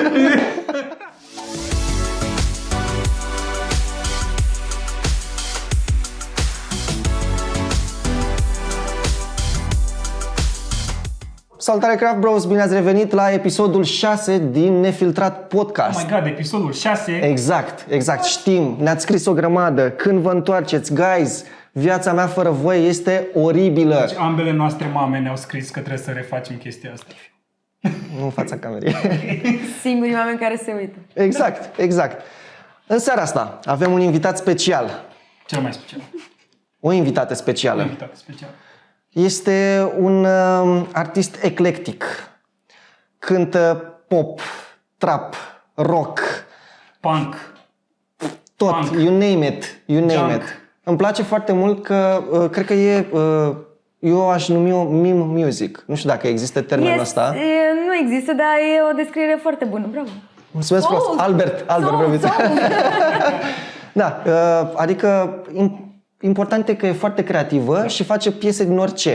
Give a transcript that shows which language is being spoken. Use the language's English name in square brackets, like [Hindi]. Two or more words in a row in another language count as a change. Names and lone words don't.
[Romanian] Salutare Craft Bros, bine ați revenit la episodul 6 din Nefiltrat Podcast. [English] Oh my god, [Romanian] episodul 6. Exact, știm, ne-ați scris o grămadă. Când vă întoarceți, guys, viața mea fără voi este oribilă. Deci ambele noastre mame ne-au scris că trebuie să refacem chestia asta. Nu în fața camerei. Singurii oameni care se uită. Exact. În seara asta avem un invitat special. Cel mai special. O invitată specială. Un invitat special. Este un artist eclectic. Cântă pop, trap, rock, Punk. tot, Punk. [English] you name it. [Romanian] Junk. Îmi place foarte mult că cred că eu aș numi-o [English] meme music. [Romanian] Nu știu dacă există termenul ăsta. Nu există, dar e o descriere foarte bună. Bravo. Mulțumesc frumos. Albert Brăviță. Da, adică important e că e foarte creativă și face piese din orice.